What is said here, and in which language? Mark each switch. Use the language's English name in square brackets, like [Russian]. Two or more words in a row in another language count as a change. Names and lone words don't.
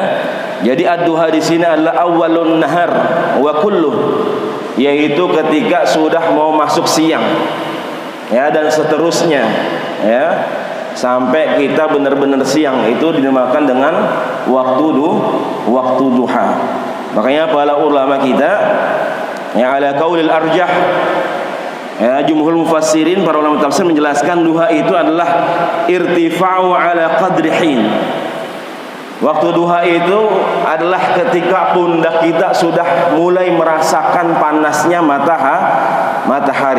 [Indonesian] Jadi ad-duha di sini adalah [Arabic] أَوَّلُ النَّهَارِ وَكُلُّهُ, [Indonesian] yaitu ketika sudah mau masuk siang ya, dan seterusnya ya sampai kita benar-benar siang, itu dinamakan dengan waktu duha. Makanya para ulama kita ya [Arabic] عَلَى الْقَوْلِ الْأَرْجَحِ [Indonesian] ya, [Arabic] جُمْهُورُ الْمُفَسِّرِينَ, [Indonesian] para ulama tafsir menjelaskan duha itu adalah [Arabic] ارْتِفَاعٌ عَلَى قَدْرِ حِينٍ. [Indonesian] Waktu duha itu adalah ketika pundak kita sudah mulai merasakan panasnya matahari.